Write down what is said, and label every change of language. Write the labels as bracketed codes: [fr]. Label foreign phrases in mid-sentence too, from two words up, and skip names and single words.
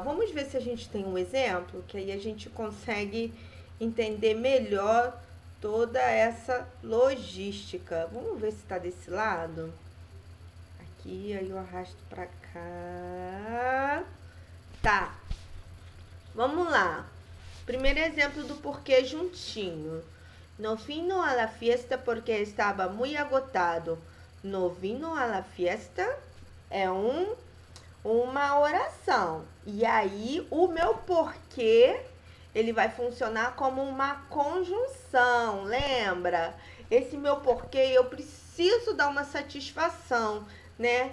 [pt] Vamos ver se a gente tem um exemplo, que aí a gente consegue entender melhor toda essa logística. Vamos ver se está desse lado. Aqui, aí eu arrasto para cá. Tá. Vamos lá. Primeiro exemplo do porquê juntinho. [es] No vino a la fiesta porque [pt] estava muito [es] agotado. No vino a la fiesta [pt] é uma oração. E aí, o meu porquê, ele vai funcionar como uma conjunção, lembra? Esse meu porquê, eu preciso dar uma satisfação, né?